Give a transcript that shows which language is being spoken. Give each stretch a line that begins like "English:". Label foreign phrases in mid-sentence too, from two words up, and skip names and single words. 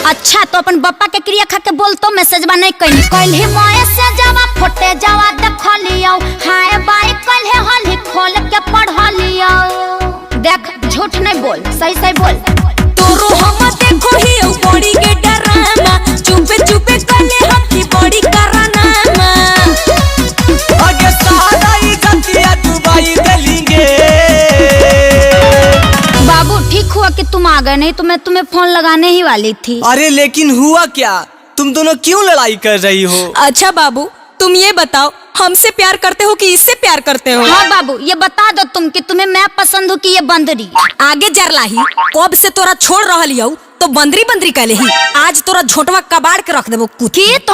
Angika: अच्छा तो अपन बप्पा के क्रिया खा के बोल तो मैसेजवा नहीं कहनी। कल्हे मैसेजवा फोटे जावा देख लियो, हाय बाय कल्हे हल खोल के पढ़ लियो।
Hindi: देख झूठ नहीं बोल, सही सही बोल।
Angika: तोरो हम देखो ही बड़ी के डरामा, चुपे चुपे कले हम की बड़ी करानामा। आगे सारा ही गतिया दुबई देलेंगे।
Hindi: बाबू ठीक हुआ कि तुम आ गए, नहीं तो मैं तुम्हें फोन लगाने ही वाली थी। अरे लेकिन हुआ क्या? तुम दोनों क्यों लड़ाई कर रही हो? अच्छा बाबू तुम ये बताओ, हमसे प्यार करते हो कि इससे प्यार करते हो? हाँ बाबू ये बता दो तुम कि तुम्हें मैं पसंद हूँ कि ये बंदरी?
Angika: आगे जरलाही कब से तोरा छोड़ रहली हूँ तो बंदरी बंदरी कहले ही, आज तोरा झोटवा कबाड़ के रख देबो कुछ। की